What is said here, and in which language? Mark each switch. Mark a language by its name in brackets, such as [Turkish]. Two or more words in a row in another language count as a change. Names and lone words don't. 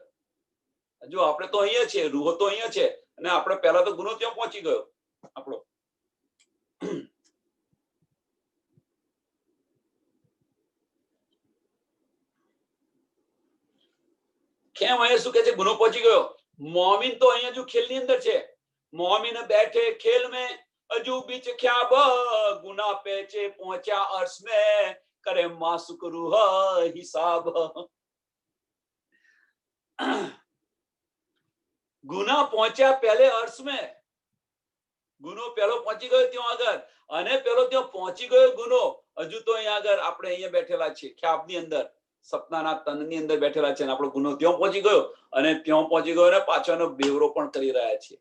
[Gujarati] જો આપણે તો અહીંયા છે, રૂહો તો અહીંયા છે, અને આપણે પહેલા તો ગુનો ત્યાં પહોંચી ગયો આપણો. કેમ અહીંયા શું કે છે? ગુનો પહોંચી ગયો. મોમિન તો અહીંયા જો ખેલની અંદર છે. [Hindi] मोमिन बैठे खेल में, अजू बीच ख्याब, गुना पेचे पहुंचा अर्श में, करे मासुक रूह हिसाब. [Gujarati] ગુના પહોંચ્યા પહેલે અર્શ में. ગુનો પહેલો પહોંચી ગયો ત્યાં આગળ, અને પેલો ત્યાં પહોંચી ગયો ગુનો. હજુ તો અહીંયા આગળ આપણે અહીંયા બેઠેલા છીએ ખ્યાબની અંદર, સપનાના તનની અંદર બેઠેલા છે, અને આપણો ગુનો ત્યાં પહોંચી ગયો, અને ત્યાં પહોંચી ગયો અને પાછળનો બેવરો પણ કરી રહ્યા છીએ.